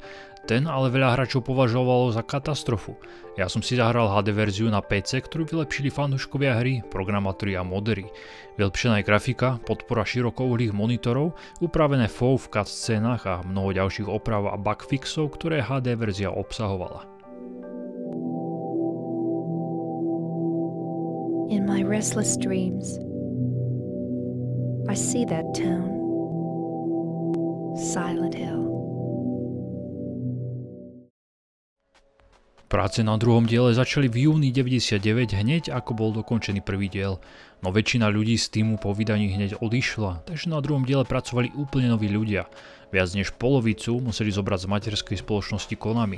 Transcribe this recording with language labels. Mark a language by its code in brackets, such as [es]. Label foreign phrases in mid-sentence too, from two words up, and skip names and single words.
[sk] Ten ale veľa hráčov považovalo za katastrofu. Ja som si zahral HD verziu na PC, ktorú vylepšili fanúškovia hry, programátori a modery. Vylepšená je grafika, podpora širokouhlých monitorov, upravené FOV v cutscénach a mnoho ďalších oprav a bugfixov, ktoré HD verzia obsahovala. [en] In my restless dreams, I see that town, Silent Hill. [sk] Práce na druhom diele začali v júni 99 hneď ako bol dokončený prvý diel, no väčšina ľudí z týmu po vydaní hneď odišla, takže na druhom diele pracovali úplne noví ľudia. Viac než polovicu museli zobrať z materskej spoločnosti Konami.